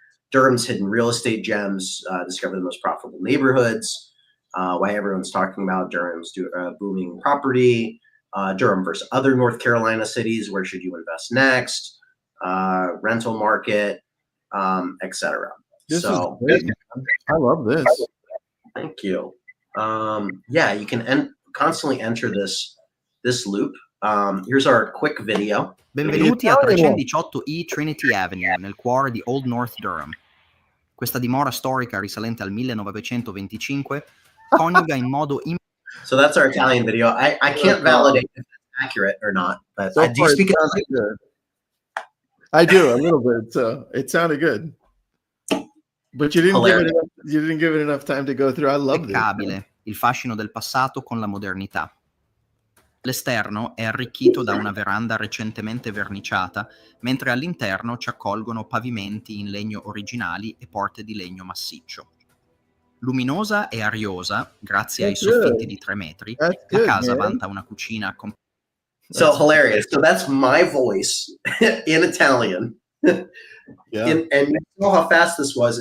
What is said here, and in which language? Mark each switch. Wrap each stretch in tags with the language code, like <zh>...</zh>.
<en>Durham's hidden real estate gems, discover the most profitable neighborhoods, why everyone's talking about Durham's booming property, Durham versus other North Carolina cities, where should you invest next, rental market, etc. This is great, man. I love this. Thank you. Yeah, you can constantly enter this loop. Here's our quick video.</en> <it>Benvenuti a 318 E Trinity Avenue, nel cuore di Old North Durham. Questa dimora storica risalente al 1925 coniuga in modo</it> <en>So that's our Italian video. I can't validate if it's accurate or not, but So do you far, speak it sounded good. I do a little bit, so it sounded good. But you didn't give it enough time to go through. I love this.</en> <it>impeccabile, il fascino del passato con la modernità. L'esterno è arricchito da una veranda recentemente verniciata, mentre all'interno ci accolgono pavimenti in legno originali e porte di legno massiccio. Luminosa e ariosa, grazie ai soffitti di 3 metri, la casa vanta una cucina</it> <en>So hilarious. So that's my voice in Italian. And you know how fast this was.</en>